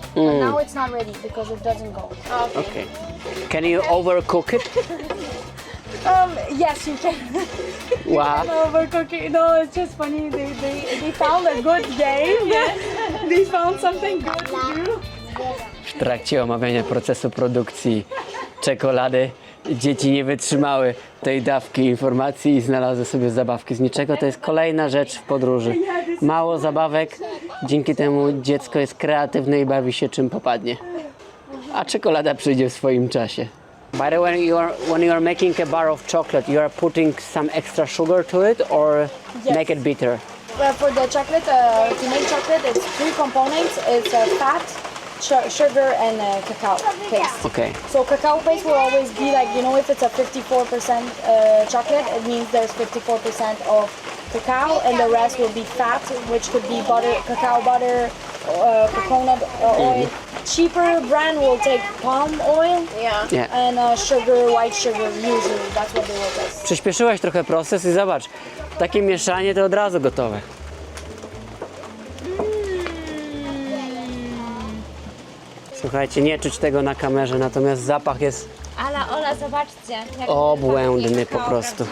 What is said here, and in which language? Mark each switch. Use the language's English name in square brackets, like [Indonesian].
[English] But now it's not ready because it doesn't go. Okay. Can you overcook it? Yes, you can. Wow. Overcook it. No, it's just funny. They found a good game. They found something good to do. [Polish] W trakcie omawiania procesu produkcji czekolady dzieci nie wytrzymały tej dawki informacji i znalazły sobie zabawki z niczego. To jest kolejna rzecz w podróży. Mało zabawek, dzięki temu dziecko jest kreatywne i bawi się czym popadnie. A czekolada przyjdzie w swoim czasie. [English] By the way, when you are making a bar of chocolate, you are putting some extra sugar to it or make it bitter? Well, for the chocolate, to make chocolate, it's 3 components. It's fat, sugar, and cacao paste. Okay. So cacao paste will always be like, if it's a 54% chocolate, it means there's 54% of cacao, and the rest will be fat, which could be butter, cacao butter, coconut oil. Cheaper brand will take palm oil Yeah. and sugar, white sugar, usually. That's what they will take. [Polish] Przyspieszyłaś trochę proces i zobacz, takie mieszanie to od razu gotowe. Słuchajcie, nie czuć tego na kamerze, natomiast zapach jest Ale Ola, zobaczcie. Jak obłędny po prostu.